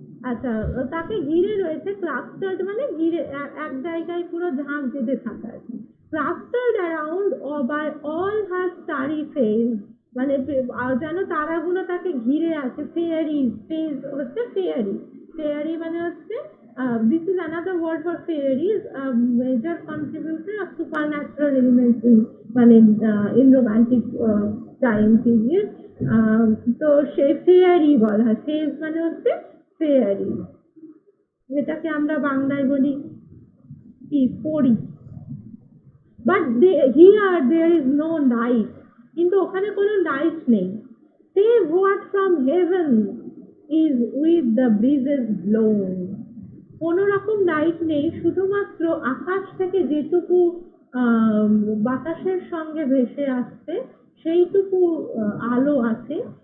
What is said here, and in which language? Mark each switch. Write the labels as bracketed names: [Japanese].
[Bangla] আচ্ছা, তাকে ঘিরে রয়েছে ক্লাস্টার্ড, মানে ঘিরে এক জায়গায় পুরো ঝাঁক বেঁধে থাকা আর কি। Clustered around by all her starry phase, মানে যেন তারাগুলো তাকে ঘিরে আছে। ফেয়ারি ফেজ হচ্ছে ফেয়ারি, ফেয়ারি মানে হচ্ছে [English] this is another word for fairies, a major contributor of supernatural elements in মানে in romantic time period। [Bangla] তো সে ফেয়ারি বলা হয়, ফেজ মানে হচ্ছে ফেয়ারি, যেটাকে আমরা বাংলায় বলি কি পরি। [English] but here there is no knight, [Bangla] কিন্তু ওখানে কোনো নাইট নেই। [English] Save what from heaven is with the breezes blown, [Bangla] কোনো রকম লাইট নেই, শুধুমাত্র আকাশ থেকে যেটুকু বাতাসের সঙ্গে ভেসে আসছে সেইটুকু আলো আছে।